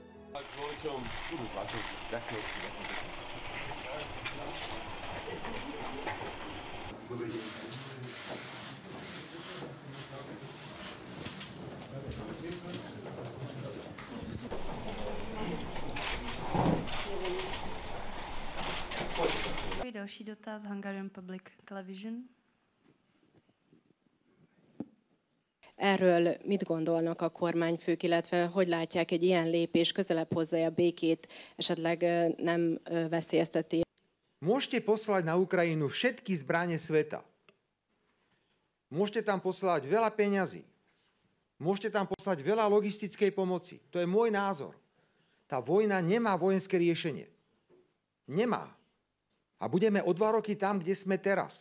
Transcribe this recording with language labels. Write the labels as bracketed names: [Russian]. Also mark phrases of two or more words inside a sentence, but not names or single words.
[Slovak] Dobrý deň. [Czech] Další dotaz, [English] Hungarian Public Television. [Hungarian] Erről mit gondolnak a kormányfők, illetve hogy látják egy ilyen lépés közelebb hozzá a békét, esetleg nem veszélyezteti? [Slovak] Môžete poslať na Ukrajinu všetky zbrane sveta. Môžete tam poslať veľa peňazí. Môžete tam poslať veľa logistickej pomoci. To je môj názor. Tá vojna nemá vojenské riešenie. Nemá. A budeme o 2 roky tam, kde sme teraz.